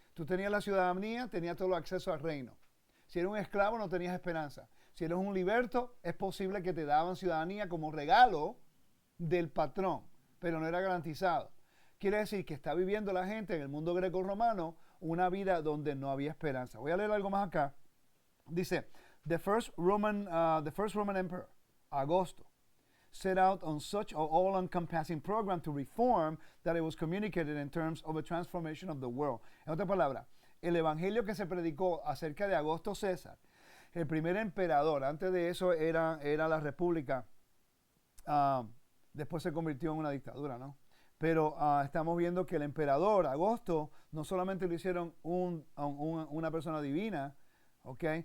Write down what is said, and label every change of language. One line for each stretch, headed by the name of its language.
Spanish: Tú tenías la ciudadanía, tenías todo el acceso al reino. Si eres un esclavo no tenías esperanza. Si eres un liberto, es posible que te daban ciudadanía como regalo del patrón, pero no era garantizado. Quiere decir que está viviendo la gente en el mundo greco-romano una vida donde no había esperanza. Voy a leer algo más acá. Dice,
English: the first Roman emperor, Augusto, set out on such an all-encompassing program to reform that it was communicated in terms of a transformation of the world.
Spanish: En otras palabras, el evangelio que se predicó acerca de Augusto César, el primer emperador, antes de eso era la república, después se convirtió en una dictadura, ¿no? Pero estamos viendo que el emperador Augusto no solamente lo hicieron una persona divina, ¿ok?